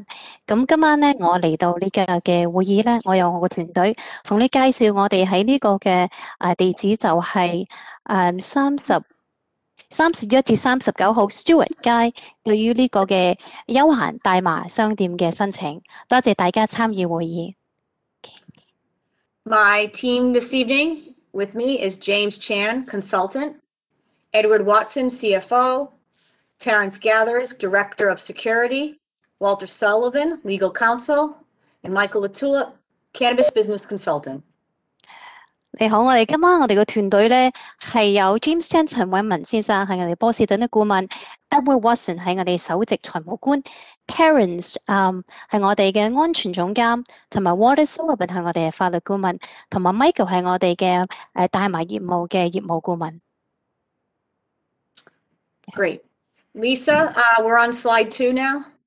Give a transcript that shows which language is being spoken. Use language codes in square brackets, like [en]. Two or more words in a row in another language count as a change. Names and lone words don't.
[yue] 咁今晚咧，我嚟到呢個嘅會議咧，我有我個團隊同你介紹我哋喺呢個嘅地址就係31至39號 Stuart 街，對於呢個嘅休閒大麻商店嘅申請。多謝大家參與會議。 [en] My team this evening with me is James Chan, consultant, Edward Watson, CFO, Terrence Gathers, Director of Security, Walter Sullivan, Legal Counsel, and Michael Latula, Cannabis Business Consultant. [yue] 你好，我哋今晚我哋個團隊咧係有 James Chan 陳偉文先生係我哋波士頓嘅顧問 ，Edward Watson 係我哋首席財務官 ，Terrence 係我哋嘅安全總監，同埋 Walter Sullivan 係我哋嘅法律顧問，同埋 Michael 係我哋嘅大麻業務嘅業務顧問。 [en] Great. Lisa, we're on slide 2 now.